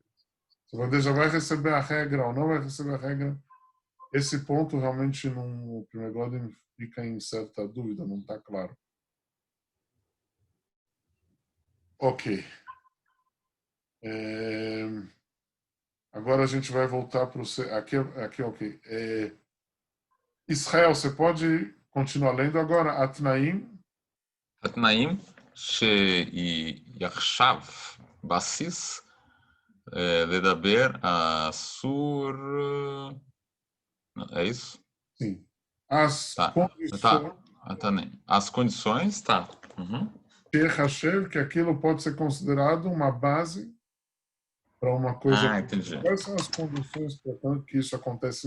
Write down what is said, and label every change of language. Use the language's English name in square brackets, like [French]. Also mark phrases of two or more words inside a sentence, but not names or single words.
[Portuguese] Se a bandeja vai receber a regra ou não vai receber a regra, esse ponto realmente no Primegodim fica em certa dúvida, não está claro. Ok. Agora a gente vai voltar para o... Aqui ok. Israel, você pode continuar lendo agora? Atnaim. [Hebrew] התנאים שיחשב בסיס לדבר אסור... [Portuguese] É isso? Sim. As condições, tá. Que aquilo pode ser considerado uma base para uma coisa. Entendi. Quais são as condições, portanto, que isso acontece?